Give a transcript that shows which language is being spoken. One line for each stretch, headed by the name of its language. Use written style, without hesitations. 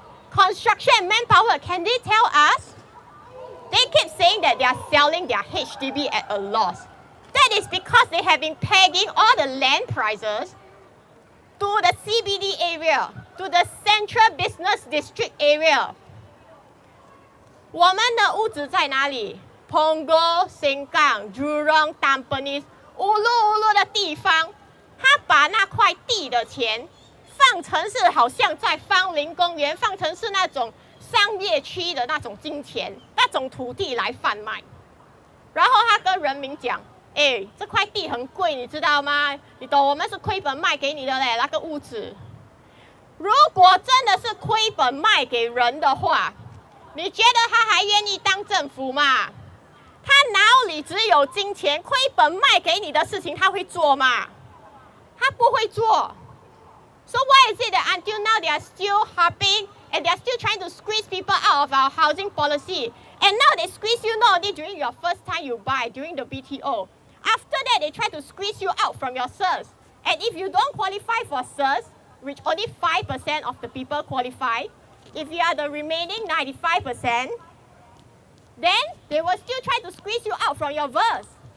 English: Construction and manpower, can they tell us? They keep saying that they are selling their HDB at a loss. That is because they have been pegging all the land prices to the CBD area, to the Central Business District area.
Chinese: 我们的屋子在哪里 ？Punggol、新港、Jurong、Tampines、乌路的地方，他把那块地的钱放成是好像在芳林公园，放成是那种商业区的那种金钱，那种土地来贩卖。然后他跟人民讲：“哎，这块地很贵，你知道吗？你懂，我们是亏本卖给你的嘞，那个屋子。如果真的是亏本卖给人的话，你觉得他还愿意当政府吗？他脑里只有金钱，亏本卖给你的事情他会做吗？他不会做。
English: So why is it that until now they are still harping and they are still trying to squeeze people out of our housing policy? And now they squeeze you not only during your first time you buy, during the BTO. After that, they try to squeeze you out from your SERS. And if you don't qualify for SERS, which only 5% of the people qualify, if you are the remaining 95%, then they will still try to squeeze you out from your verse.